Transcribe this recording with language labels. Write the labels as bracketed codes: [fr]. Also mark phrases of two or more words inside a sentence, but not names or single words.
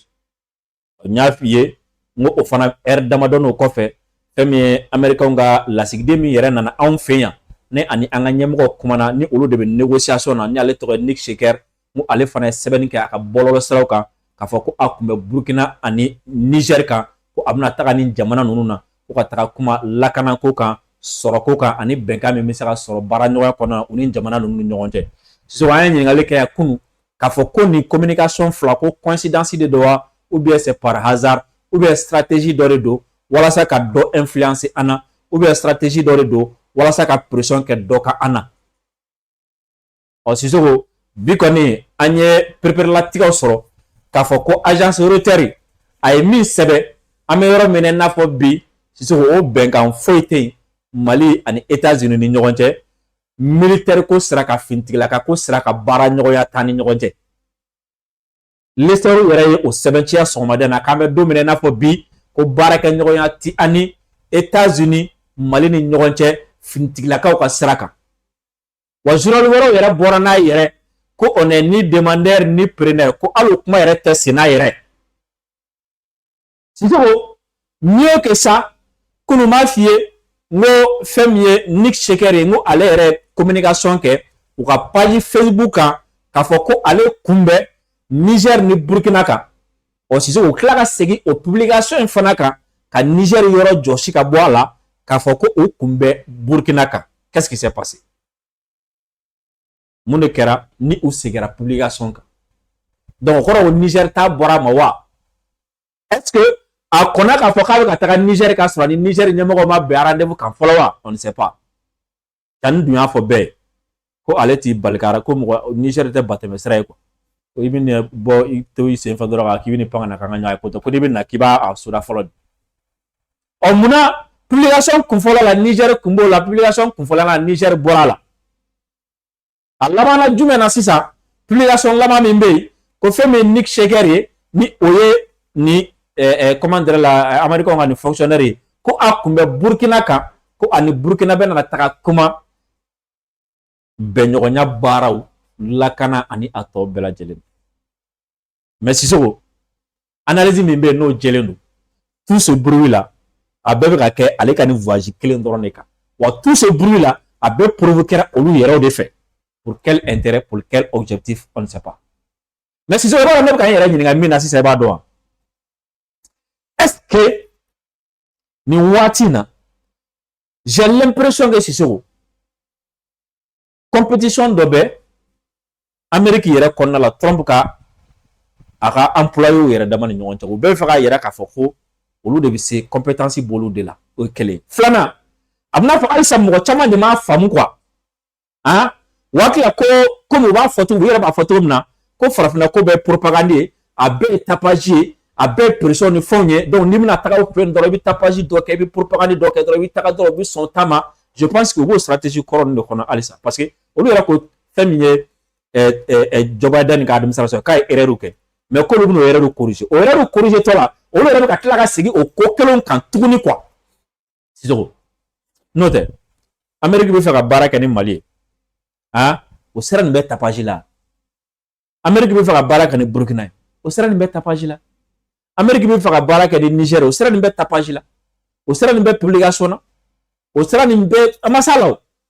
[bm] N y'a f'i ye n ko o fana heure damadɔni o kɔfɛ fɛn min ye Américains ka lasigiden min yɛrɛ nana anw fɛ yan ne ani an ka ɲɛmɔgɔ kumana ni olu de bɛ négociation na ni ale tɔgɔ ye Nick Sheker n ko ale fana ye sɛbɛnni kɛ a ka bɔlɔlɔ siraw kan k'a fɔ ko a tun bɛ Burkina ani Niger kan ko a bɛna taga ni jamana ninnu na ko ka taga kuma lakanako kan sɔrɔko kan ani bɛnkan min bɛ se ka sɔrɔ baara ɲɔgɔnya kɔnɔna na u ni jamana ninnu ni ɲɔgɔn cɛ. Sisan an ye ɲininkali kɛ yan kunun k'a fɔ ko nin communication fila ko coïncidence de don wa [fr] ou bien c'est par hasard ou bien stratégie [bm] dɔ de don walasa ka dɔ influencer an na [fr] ou bien stratégie [bm] dɔ de don walasa ka pression kɛ dɔ ka an na. Ɔ Sisoko bi kɔni an ye pereperelatigɛw sɔrɔ k'a fɔ ko [fr] agence européenne [bm] a ye min sɛbɛn an bɛ yɔrɔ min na i n'a fɔ bi Sisoko o bɛnkan foyi tɛ yen Mali ani États-Unis ni ɲɔgɔn cɛ militaire ko sira ka finitigilaka ko sira ka baara ɲɔgɔnya t'an ni ɲɔgɔn cɛ. L'histoire yɛrɛ ye o sɛbɛnciya sɔgɔmada na k'an bɛ don min na i n'a fɔ bi ko baarakɛ ɲɔgɔnya ti an ni États-Unis Mali ni ɲɔgɔn cɛ finitigilakaw ka sira kan. Wa journal wɛrɛw yɛrɛ bɔra n'a yɛrɛ ko [fr] on est ni demandeur ni preneur [bm] ko hali o kuma yɛrɛ tɛ sen n'a yɛrɛ. Sisoko [fr] mieux que ça [bm] kunun m'a f'i ye n ko fɛn min ye Nick Sheker ye n ko ale yɛrɛ communication kɛ u ka page Facebook kan k'a fɔ ko ale kunbɛn Niger ni Burkina kan. Ɔ Sisoko tila ka segin o publication in fana kan ka Niger yɔrɔ jɔsi ka bɔ a la k'a fɔ ko o kunbɛn Burkina kan. [fr] Qu'est-ce qui s'est passé? [bm] Mun de kɛra ni u seginna publication kan. Donc o kɔrɔ o Niger ta bɔra a ma wa? Est-ce que a kɔnna k'a fɔ k'a bɛ ka taga Niger ka sɔrɔ ni Niger ɲɛmɔgɔ ma bɛn rendez-vous kan fɔlɔ wa? [fr] On ne sait pas. [bm] Tani dun y'a fɔ bɛɛ ye ko ale t'i bali ka ko mɔgɔ Niger tɛ batɛmɛsira ye quoi. Ko i bɛ bɔ i to i sen fɛ dɔrɔn k'i bɛ nin pan ka na k'an ka ɲɔgɔn ye ko tɛ ko n'i bɛ na k'i b'a soda fɔlɔ de. Ɔ munna publication kunfɔlɔ la Niger kun b'o la publication kunfɔlɔ la Niger bɔra a la. A laban na jumɛn na sisan publication laban min bɛ yen ko fɛn min ye Nick Sheker ye ni o ye ni [fr] comment dire [bm] la Américains ka nin fonctionnaire ye ko a kun bɛ Burkina kan ko ani Burkina bɛ nana taga kuma bɛnɲɔgɔnya baaraw lakana ani a tɔ bɛɛ lajɛlen. Mais Sisoko analyse min bɛ yen n'o jɛlen don [fr] tout ce bruit là [bm] a bɛɛ bɛ ka kɛ ale ka nin voyage kelen dɔrɔn de kan wa [fr] tout ce bruit là [bm] a bɛɛ provoquer olu yɛrɛw de fɛ. [fr] Pour quel intérêt, pour quel objectif, on ne sait pas. Mais si je regarde même quand il y a une si c'est pas droit. Est-ce que [bm] ni watina [fr] j'ai l'impression que c'est ça. [bm] Compétition d'obé Amérique yɛrɛ kɔnɔna la Trump ka a ka employé yɛrɛ dama ni ɲɔgɔn cɛ u bɛɛ fɛ ka yɛrɛ k'a fɔ ko olu de bɛ se compétence bolo de la o ye kelen filanan a bɛna fɔ halisa mɔgɔ caman de m'a faamu quoi hein waati la ko comme u b'a fɔ cogo u yɛrɛ b'a fɔ cogo min na ko farafinna ko bɛɛ propagande ye a bɛɛ ye tapage ye a bɛɛ ye pression ni fɛnw ye donc n'i bɛna taga o fɛ dɔrɔn i bɛ tapage dɔ kɛ i bɛ propagande dɔ kɛ dɔrɔn i bɛ taga dɔrɔn u bɛ sɔn ta ma [fr] je pense que [bm] u b'o stratégie kɔrɔ nin de kɔnɔ halisa [fr] parce que [bm] olu yɛrɛ ko fɛn min ye Joe Biden ka administration k'a ye erreur kɛ mais k'olu bɛna o [fr] erreur corriger [bm] o [fr] erreur corriger [bm] tɔ la olu yɛrɛ bɛ ka tila ka segin o ko kelenw kan tuguni quoi Sisoko n'o tɛ Amérique bɛ fɛ ka baara kɛ ni Mali ye ah o sera nin bɛ tapage la Amérique bɛ fɛ ka baara kɛ ni Burkina ye o sera nin bɛ tapage la Amérique bɛ fɛ ka baara kɛ ni Niger o sera nin bɛ tapage la o sera nin bɛ publication na o sera nin bɛ a ma s'a la o